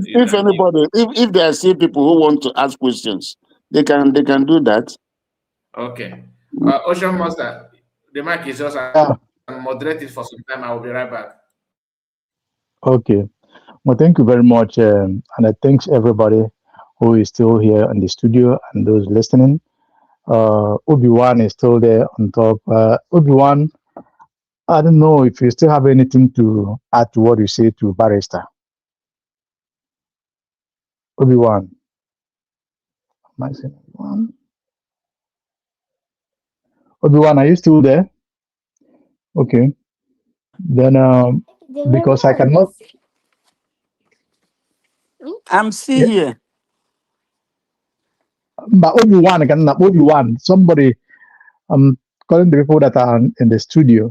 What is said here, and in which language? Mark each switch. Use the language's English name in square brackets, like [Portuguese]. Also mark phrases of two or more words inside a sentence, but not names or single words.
[English] If there are still people who want to ask questions, they can do that. Okay. Ocean Master, the mic is just moderated for some time. I will be right back. Okay. Well, thank you very much. And I thank everybody who is still here in the studio and those listening. Obi-Wan is still there on top. Obi-Wan, I don't know if you still have anything to add to what you say to Barrister. Obi-Wan. Am I saying Obi-Wan? Obi-Wan, are you still there? Okay. Then, because I cannot. I'm still here. But Obi-Wan, somebody, I'm calling the people that are in the studio.